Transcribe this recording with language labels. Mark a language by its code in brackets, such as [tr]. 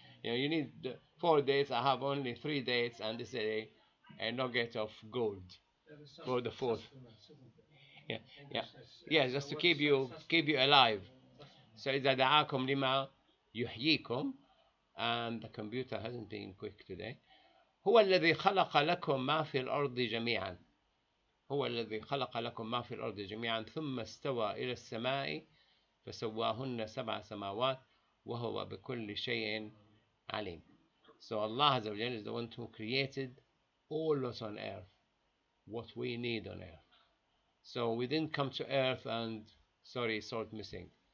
[en] You need 4 dates. I have only 3 dates, and this is a nugget of gold for the 4th. Yeah, just to keep you alive. So [ar] إذا دعاكم لما يحييكم, [en] and the computer hasn't been quick today. [ar] هو الذي خلق لكم ما في الأرض جميعا. هو الذي خلق لكم ما في الأرض جميعا ثم استوى إلى السماء فسواهن 7 سماوات وهو بكل شيء عليم. [en] So Allah Azza wa Jalla is the one who created all that's on earth, what we need on earth. So we didn't come to earth and, sorry, salt missing.